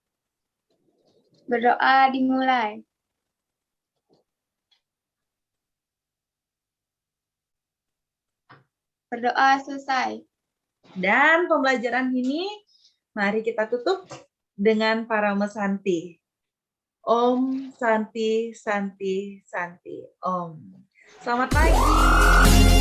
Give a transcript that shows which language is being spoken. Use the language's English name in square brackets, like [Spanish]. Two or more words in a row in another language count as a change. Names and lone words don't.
[Indonesian] Berdoa dimulai. Berdoa selesai. Dan pembelajaran ini mari kita tutup dengan Parama Santi. [Sanskrit] Om Santi Santi Santi Om. [Indonesian] Selamat pagi.